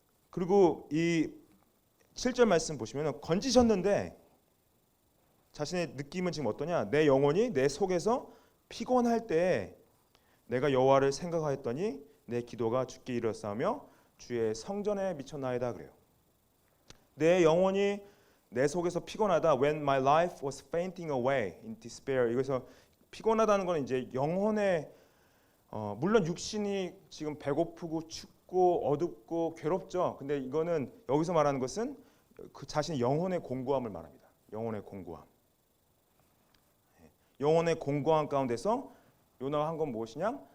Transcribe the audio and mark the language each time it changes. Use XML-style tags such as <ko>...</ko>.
<ko>그리고 이 7절 말씀 보시면 건지셨는데 자신의 느낌은 지금 어떠냐? 내 영혼이 내 속에서 피곤할 때 내가 여호와를 생각하였더니 내 기도가 주께 이르렀사오며 주의 성전에 미쳤나이다 그래요. 내 영혼이 내 속에서 피곤하다.</ko> <en>When my life was fainting away in despair.</en> <ko>이것서 피곤하다는 건 이제 영혼의 물론 육신이 지금 배고프고 춥고 어둡고 괴롭죠. 근데 이거는 여기서 말하는 것은 그 자신의 영혼의 공고함을 말합니다. 영혼의 공고함. 영혼의 공고함 가운데서 요나가 한 건 무엇이냐?</ko>